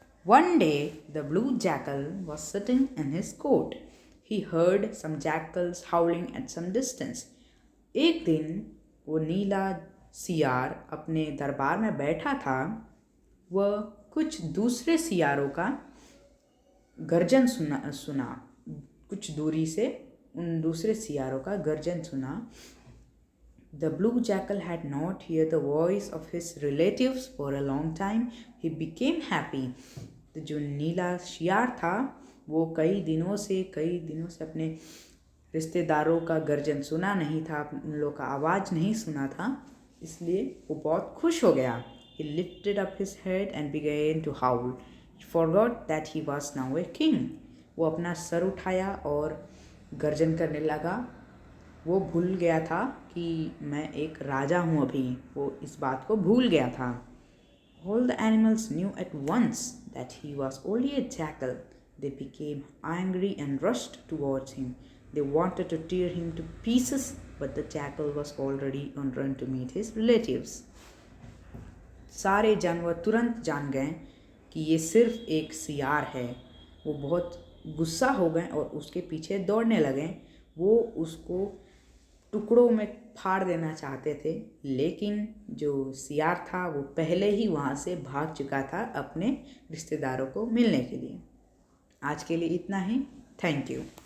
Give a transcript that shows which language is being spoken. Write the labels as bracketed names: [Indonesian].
[English] One day, the blue jackal was sitting in his court. He heard some jackals howling at some distance. [Hindi] एक दिन वो नीला सियार अपने दरबार में बैठा था। वह कुछ दूसरे सियारों का गर्जन सुना। कुछ दूरी से उन दूसरे सियारों का गर्जन सुना। [English] The blue jackal had not heard the voice of his relatives for a long time. He became happy. [Hindi] तो जो नीला सियार था वो कई दिनों से अपने रिश्तेदारों का गर्जन सुना नहीं था, उन लोगों का आवाज़ नहीं सुना था, इसलिए वो बहुत खुश हो गया। [English] He lifted up his head and began to howl. He forgot that he was now a king. [Hindi] वो अपना सर उठाया और गर्जन करने लगा। वो भूल गया था कि मैं एक राजा हूँ अभी, वो इस बात को भूल गया था। [English] All the animals knew at once that he was only a jackal. They became angry and rushed towards him. They wanted to tear him to pieces, but the jackal was already on run to meet his relatives. [Hindi] सारे जानवर तुरंत जान गए कि ये सिर्फ एक सियार है। वो बहुत गुस्सा हो गए और उसके पीछे दौड़ने लगे। वो उसको टुकड़ों में फाड़ देना चाहते थे, लेकिन जो सियार था वो पहले ही वहाँ से भाग चुका था अपने रिश्तेदारों को मिलने के लिए। आज के लिए इतना ही। [English] Thank you.